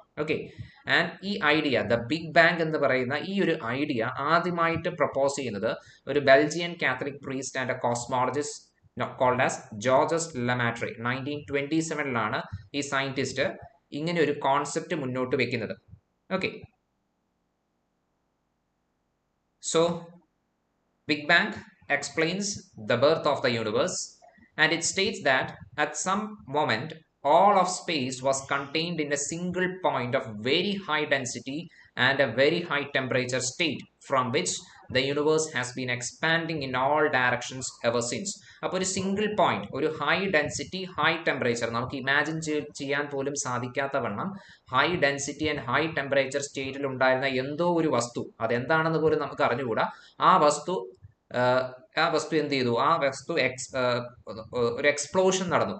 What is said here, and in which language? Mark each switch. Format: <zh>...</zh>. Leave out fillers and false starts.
<ml>Okay, and ഈ idea the big bang എന്ന് പറയുന്ന ഈ ഒരു ഐഡിയ ആദ്യമായിട്ട് പ്രപ്പോസ് ചെയ്യുന്നത് ഒരു Belgian Catholic priest</ml> <en>and a cosmologist called as</en> <ml>Georges ലെമാട്രി 1927 ഈ സയന്റിസ്റ്റ് ഇങ്ങനെ ഒരു കോൺസെപ്റ്റ് മുന്നോട്ട് വെക്കുന്നത്.</ml> <en>Okay, so Big Bang explains the birth of the universe, and it states that at some moment all of space was contained in a single point of very high density and a very high temperature state from which the universe has been expanding in all directions ever since.</en> <ml>അപ്പോൾ ഒരു single point, ഒരു high density high temperature, നമുക്ക് imagine ചെയ്യാൻ പോലും സാധിക്കാത്ത വണ്ണം high density and high temperature സ്റ്റേറ്റിൽ ഉണ്ടായിരുന്ന എന്തോ ഒരു വസ്തു, അതെന്താണെന്ന് പോലും നമുക്ക് അറിഞ്ഞുകൂടാ. ആ വസ്തു എന്ത് ചെയ്തു? ആ വസ്തു ഒരു എക്സ്പ്ലോഷൻ നടന്നു.</ml>